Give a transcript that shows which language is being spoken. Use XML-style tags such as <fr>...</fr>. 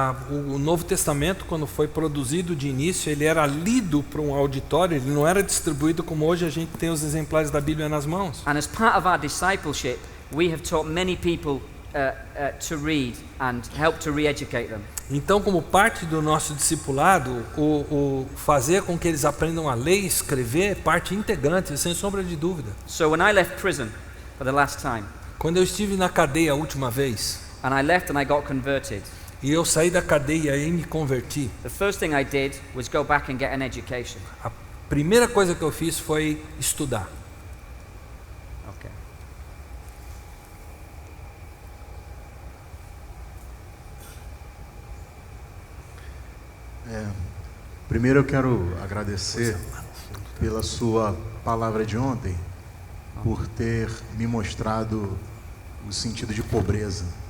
<pt>O Novo Testamento, quando foi produzido de início, ele era lido para um auditório, ele não era distribuído como hoje a gente tem os exemplares da Bíblia nas mãos.</pt> <en>And as part of our discipleship, we have taught many people to read and help to re-educate them.</en> <pt>Então, como parte do nosso discipulado, o fazer com que eles aprendam a ler e escrever é parte integrante, sem sombra de dúvida.</pt> <en>So when I left prison for the last time,</en> <pt>Quando eu estive na cadeia a última vez,</pt> <en>and I left and I got converted,</en> <pt>e eu saí da cadeia e me converti,</pt> <en>the first thing I did was go back and get an education.</en> <pt>a primeira coisa que eu fiz foi estudar.</pt> <en>Okay.</en> <pt>Primeiro eu quero agradecer pela sua palavra de ontem, por ter me mostrado o sentido de pobreza</pt>